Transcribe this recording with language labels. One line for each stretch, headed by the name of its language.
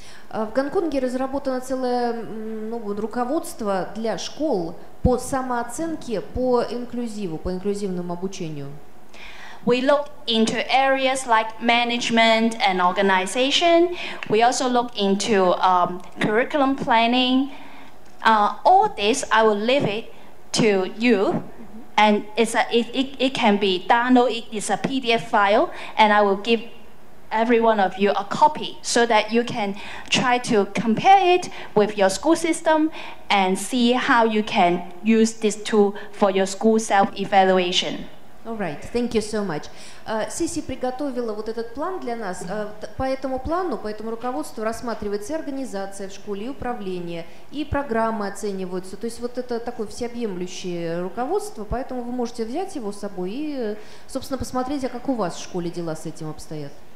Russian: В Гонконге разработано целое руководство для школ по самооценке, по инклюзиву, по инклюзивному обучению.
English: We look into areas like management and organization. We also look into curriculum planning. All this, I will leave it to you. And it can be downloaded, it's a PDF file, and I will give every one of you a copy so that you can try to compare it with your school system and see how you can use this tool for your school self-evaluation. All right, thank you so much.
Russian: Сиси приготовила вот этот план для нас. По этому плану, по этому руководству рассматривается и организация в школе, и управление, и программы оцениваются. То есть вот это такое всеобъемлющее руководство, поэтому вы можете взять его с собой и, собственно, посмотреть, а как у вас в школе дела с этим обстоят.